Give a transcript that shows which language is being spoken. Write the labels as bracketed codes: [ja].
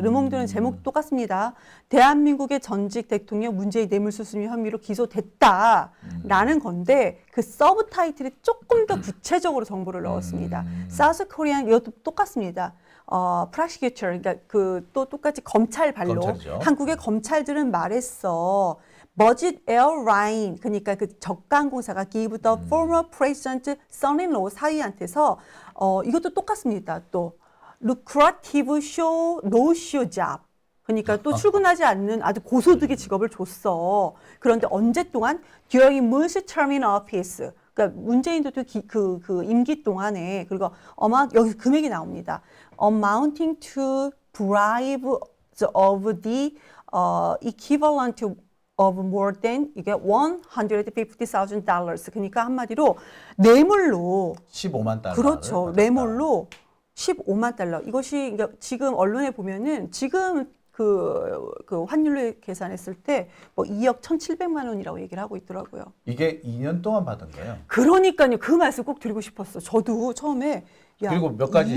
[ko] 르몽드는 제목 똑같습니다. 대한민국의 전직 대통령 문재인 뇌물수수 혐의로 기소됐다라는 건데 그 서브 타이틀에 조금 더 구체적으로 정보를 넣었습니다. 사우스 코리안 이것도 똑같습니다. 프로시큐터 그러니까 그 또 똑같이 검찰발로 검찰이죠. 한국의 검찰들은 말했어. [en] Budget Airline [ko] 그러니까 그 저가항공사가 [en] give the former president son-in-law [ko] 사위한테서 이것도 똑같습니다. 또 [en] lucrative show no show job [ko] 그러니까 또 출근하지 않는 아주 고소득의 직업을 줬어. 그런데 언제 동안 [en] during Moon's term in office [ko] 그러니까 문재인 대통령 그 임기 동안에 그리고 여기 금액이 나옵니다. [en] Amounting to bribe of the equivalent of more than [ko] 이게 [en] $150,000 [ko] 그러니까 한마디로 뇌물로 15만 달러. 그렇죠. 뇌물로 15만 달러. 이것이 그러니까 지금 언론에 보면은 지금 그 환율로 계산했을 때 뭐 2억 1,700만 원이라고 얘기를 하고 있더라고요. 이게 2년 동안 받은 거예요. 그러니까요. 그 말씀 꼭 드리고 싶었어. 저도 처음에 야, 그리고 몇 가지